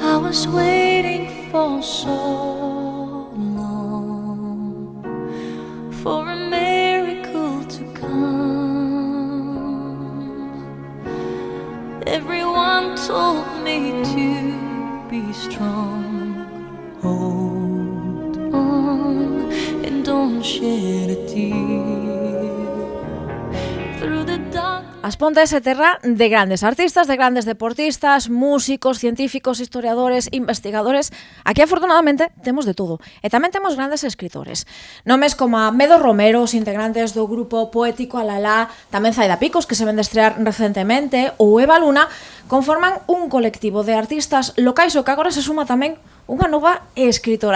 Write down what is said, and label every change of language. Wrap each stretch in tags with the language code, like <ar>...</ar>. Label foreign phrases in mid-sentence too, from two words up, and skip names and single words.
<en>was waiting for so long for a miracle to come. Everyone told me to be strong. Hold on and don't shed a tear through the dark.</en> <gl>As Pontes é terra de grandes artistas, de grandes deportistas, músicos, científicos, historiadores, investigadores. Aquí, afortunadamente, temos de todo. E tamén temos grandes escritores. Nomes como a Medo Romero, os integrantes do grupo poético Alalá, tamén Zaida Picos, que se ven de estrear recentemente, ou Eva Luna, conforman un colectivo de artistas locais o que agora se suma tamén unha nova escritora.</gl>